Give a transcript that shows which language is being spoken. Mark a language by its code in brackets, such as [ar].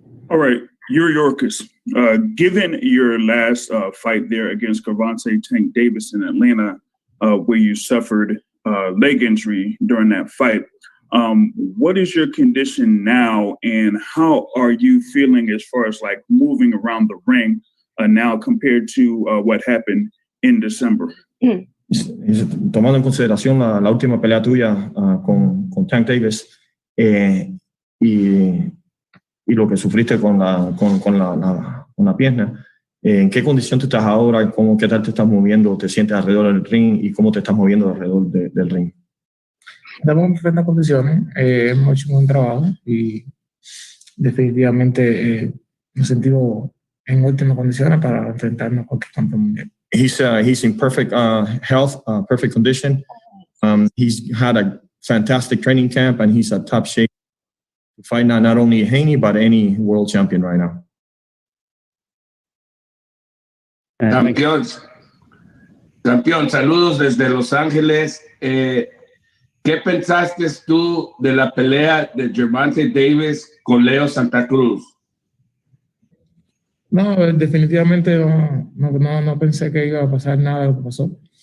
[en] All right, Yuriorkis, given your last fight there against Gervonta Tank Davis in Atlanta, where you suffered leg injury during that fight. What is your condition now, and how are you feeling as far as like moving around the ring now compared to what happened in December? [es] Tomando en consideración la última pelea tuya con Tank Davis y lo que sufriste con la pierna, ¿en qué condición tú estás ahora? ¿Qué tal te estás moviendo? ¿Te sientes alrededor del ring? ¿Y cómo te estás moviendo alrededor del ring? Estamos en perfectas condiciones, hemos hecho un buen trabajo y definitivamente nos sentimos en óptimas condiciones para enfrentarnos a cualquier campeón mundial. [en] He's in perfect health, perfect condition. He's had a fantastic training camp, and he's at top shape to fight not only Haney, but any world champion right now. [es] Campeón, saludos desde Los Ángeles. ¿Qué pensaste tú de la pelea de Gervonta Davis con Leo Santa Cruz? No, definitivamente no pensé que iba a pasar nada de lo que pasó.